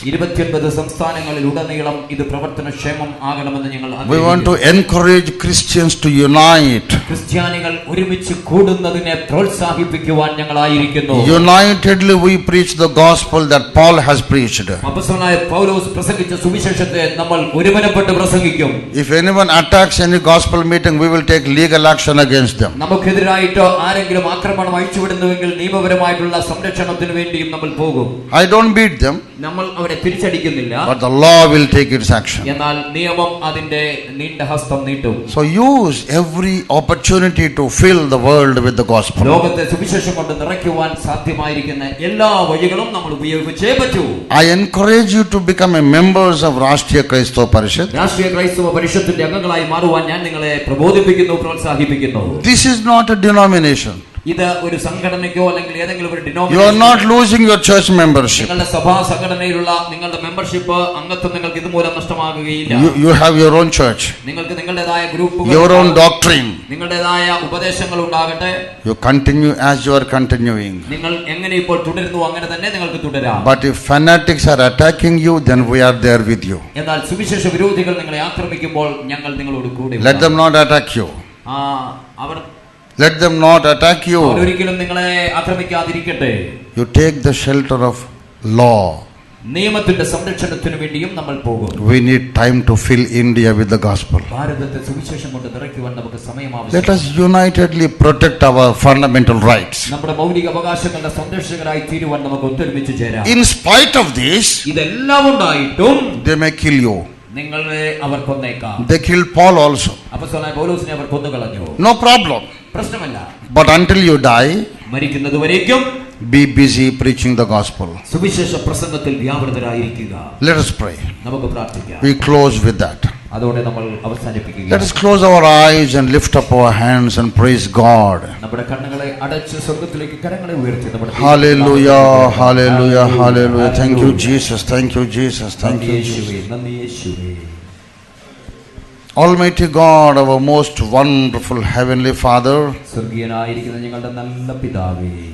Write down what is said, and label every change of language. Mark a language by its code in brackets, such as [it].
[ml] 29 സംസ്ഥാനങ്ങളിൽ ഉടനീളം ഇത് പ്രവർത്തനക്ഷേമം ആകണമെന്ന് ഞങ്ങൾ ആഗ്രഹിക്കുന്നു. [en] We want to encourage Christians to unite. [ml] ക്രിസ്ത്യാനികൾ ഒരുമിച്ച് കൂടുന്നതിനെ പ്രോത്സാഹിപ്പിക്കുവാൻ ഞങ്ങളായിരിക്കുന്നു. [en] Unitedly we preach the gospel that Paul has preached. [ml] അപ്പോസ്തലനായ പൗലോസ് പ്രസംഗിച്ച സുവിശേഷത്തെ നമ്മൾ ഒരുമനപ്പെട്ട് പ്രസംഗിക്കും. [en] If anyone attacks any gospel meeting, we will take legal action against them. [ml] നമുക്കെതിരായിട്ട് ആരെങ്കിലും ആക്രമണം അയച്ചുവിടുന്നുവെങ്കിൽ നിയമപരമായിട്ടുള്ള സംരക്ഷണത്തിന് വേണ്ടിയും നമ്മൾ പോകും. [en] I don't beat them. [ml] നമ്മൾ അവരെ തിരിച്ചടിക്കുന്നില്ല. [en] But the law will take its action. [ml] എന്നാൽ നിയമം അതിന്റെ നീണ്ട ഹസ്തം നീട്ടും. [en] So use every opportunity to fill the world with the gospel. [ml] ലോകത്തെ സുവിശേഷം കൊണ്ട് നിറയ്ക്കുവാൻ സാധ്യമായിരിക്കുന്ന എല്ലാ വഴികളും നമ്മൾ ഉപയോഗിച്ചേ പറ്റൂ. [en] I encourage you to become a members of Rashtriya Kraistava Parishad. [ml] രാഷ്ട്രീയ ക്രൈസ്തവ പരിഷത്തിന്റെ അംഗങ്ങളായി മാറുവാൻ ഞാൻ നിങ്ങളെ പ്രബോധിപ്പിക്കുന്നു, പ്രോത്സാഹിപ്പിക്കുന്നു. [en] This is not a denomination. [ml] ഇത് ഒരു സംഘടനയ്ക്കോ അല്ലെങ്കിൽ ഏതെങ്കിലും ഒരു [en] You are not losing your church membership. [ml] നിങ്ങളുടെ സഭാ സംഘടനയിലുള്ള നിങ്ങളുടെ മെമ്പർഷിപ്പ് അംഗത്വം നിങ്ങൾക്ക് ഇതുമൂലം നഷ്ടമാകുകയില്ല. [en] You have your own church, [ml] നിങ്ങൾക്ക് നിങ്ങളുടേതായ ഗ്രൂപ്പുകൾ, [en] your own doctrine. [ml] നിങ്ങളുടേതായ ഉപദേശങ്ങൾ ഉണ്ടാകട്ടെ. [en] You continue as you are continuing. [ml] നിങ്ങൾ എങ്ങനെ ഇപ്പോൾ തുടരുന്നു അങ്ങനെ തന്നെ നിങ്ങൾക്ക് തുടരാം. [en] But if fanatics are attacking you, then we are there with you. [ml] എന്നാൽ സുവിശേഷ വിരോധികൾ നിങ്ങളെ ആക്രമിക്കുമ്പോൾ ഞങ്ങൾ നിങ്ങളോട് കൂടെ. [en] Let them not attack you. [ml] Our [en] Let them not attack you. [ml] ഒരിക്കലും നിങ്ങളെ ആക്രമിക്കാതിരിക്കട്ടെ. [en] You take the shelter of law. [ml] നിയമത്തിന്റെ സംരക്ഷണത്തിനു വേണ്ടിയും നമ്മൾ പോകും. [en] We need time to fill India with the gospel. [ml] ഭാരതത്തെ സുവിശേഷം കൊണ്ട് നിറയ്ക്കുവാൻ നമുക്ക് സമയം ആവശ്യമാണ്. [en] Let us unitedly protect our fundamental rights. [ml] നമ്മുടെ മൗലിക അവകാശങ്ങളുടെ സംരക്ഷകരായി തീരുവാൻ നമുക്ക് ഒത്തൊരുമിച്ച് ചേരാം. [en] In spite of this, [ml] ഇതെല്ലാം ഉണ്ടായിട്ടും [en] they may kill you. [ml] നിങ്ങളെ അവർ കൊന്നേക്കാം. [en] They killed Paul also. [ml] അപ്പോസ്തലനായ പൗലോസിനെ അവർ കൊന്നുകളഞ്ഞു. [en] No problem. [ml] പ്രശ്നമല്ല. [en] But until you die, [ml] മരിക്കുന്നതുവരേക്കും [en] be busy preaching the gospel. [ml] സുവിശേഷ പ്രസംഗത്തിൽ വ്യാപൃതരായിരിക്കുക. [en] Let us pray. [ml] നമുക്ക് പ്രാർത്ഥിക്കാം. [en] We close with that. [ml] അതോടെ നമ്മൾ അവസാനിപ്പിക്കുക. [en] Let us close our eyes and lift up our hands and praise God. [ml] നമ്മുടെ കണ്ണുകളെ അടച്ച് സ്വർഗ്ഗത്തിലേക്ക് കരങ്ങളെ ഉയർത്തി നമ്മുടെ [en] Hallelujah, hallelujah, hallelujah. Thank you Jesus, thank you Jesus, thank you Jesus. [ml] നന്ദി യേശുവേ. [en] Almighty God, our most wonderful heavenly Father, [ml] സ്വർഗീയനായിരിക്കുന്ന ഞങ്ങളുടെ നല്ല പിതാവേ,